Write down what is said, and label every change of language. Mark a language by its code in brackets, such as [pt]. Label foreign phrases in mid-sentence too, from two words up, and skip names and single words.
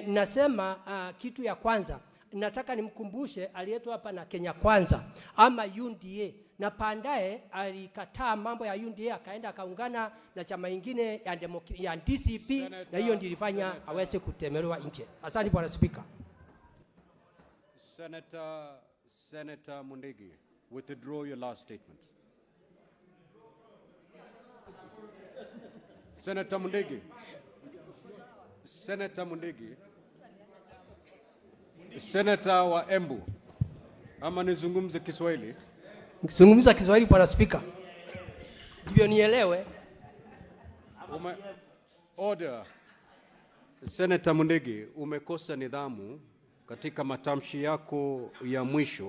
[sw] Nasema kitu ya kwanza, nataka nimkumbushe aliletwa hapa na Kenya Kwanza ama UNDA, na baadaye alikataa mambo ya UNDA akaenda akaungana na chama ingine ya DCP, na hiyo ndio ilifanya aweze kutemelewa nje. Asante Bwana Speaker. Senator Mundigi, [en] withdraw your last statement. [sw] Senator Mundigi. Senator Mundigi. Senator wa Embu. Ama nizungumze Kiswahili? Nikizungumza Kiswahili Bwana Speaker, ndio nielewe. Order. Senator Mundigi, umekosa nidhamu katika matamshi yako ya mwisho.